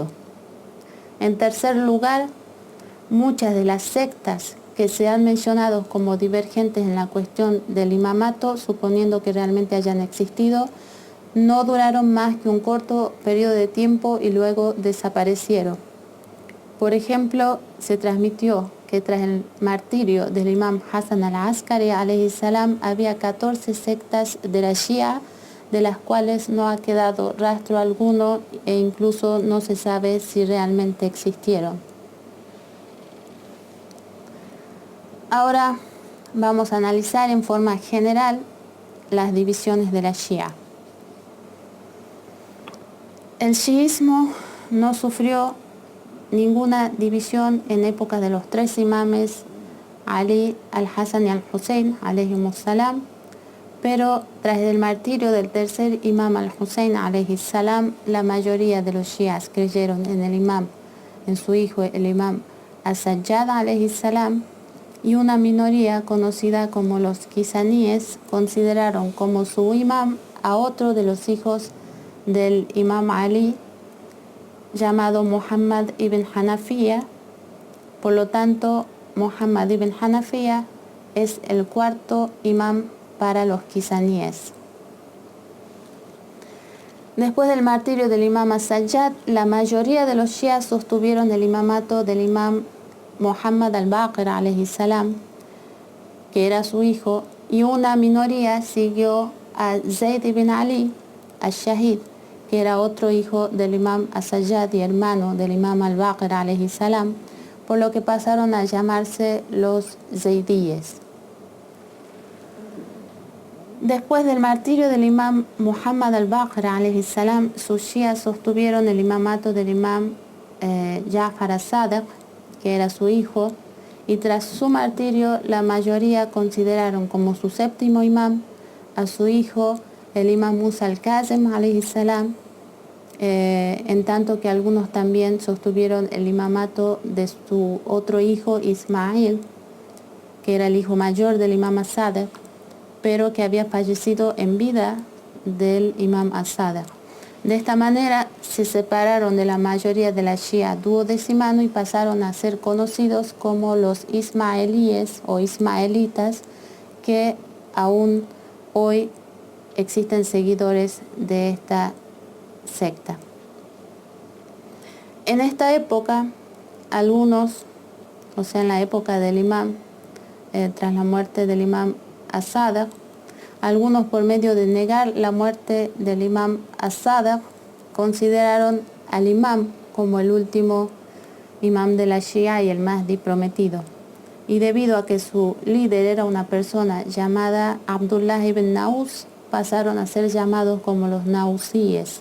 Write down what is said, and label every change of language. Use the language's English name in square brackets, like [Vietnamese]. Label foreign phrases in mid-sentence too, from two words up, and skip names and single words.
[Spanish] En tercer lugar, muchas de las sectas que se han mencionado como divergentes en la cuestión del imamato, suponiendo que realmente hayan existido, no duraron más que un corto periodo de tiempo y luego desaparecieron. Por ejemplo, se transmitió que tras el martirio del imam Hassan al-Askari [Arabic] عليه السلام [Spanish] había 14 sectas de la Shia, de las cuales no ha quedado rastro alguno e incluso no se sabe si realmente existieron. Ahora vamos a analizar en forma general las divisiones de la Shia. El shiismo no sufrió ninguna división en época de los tres imames Ali, al-Hassan y al-Hussein alayhimus salam, pero tras el martirio del tercer imam al-Hussein [Arabic] عليه السلام, [Spanish] la mayoría de los shias creyeron en el imam, en su hijo el imam as-Sajjad [Arabic] عليه السلام, [Spanish] y una minoría conocida como los quisaníes consideraron como su imam a otro de los hijos del imam Ali, llamado Muhammad ibn Hanafiya. Por lo tanto, Muhammad ibn Hanafiya es el cuarto imam para los quisaníes. Después del martirio del imam as-Sajjad, la mayoría de los shias sostuvieron el imamato del imam Muhammad al-Baqir [Arabic] عليه السلام, [Spanish] que era su hijo, y una minoría siguió a Zayd ibn Ali al-Shahid, que era otro hijo del imam as-Sajjad y hermano del imam al-Baqir [Arabic] عليه السلام, [Spanish] por lo que pasaron a llamarse los Zaydíes. Después del martirio del imam Muhammad al-Baqir [Arabic] عليه السلام, [Spanish] sus shias sostuvieron el imamato del imam Ja'far as-Sadiq, que era su hijo, y tras su martirio la mayoría consideraron como su séptimo imam a su hijo el imam Musa al-Kazim [Arabic] عليه السلام, [Spanish] en tanto que algunos también sostuvieron el imamato de su otro hijo Ismail, que era el hijo mayor del imam as-Sadiq, pero que había fallecido en vida del imam as-Sadiq. De esta manera se separaron de la mayoría de la Shia duodecimano y pasaron a ser conocidos como los ismaelíes o ismaelitas, que aún hoy existen seguidores de esta secta. En esta época, algunos, o sea, en la época del imam, tras la muerte del imam as-Sadiq, algunos, por medio de negar la muerte del imam as-Sadiq, consideraron al imam como el último imam de la Shia y el Mahdi prometido. Y debido a que su líder era una persona llamada Abdullah ibn Naus, pasaron a ser llamados como los nausíes.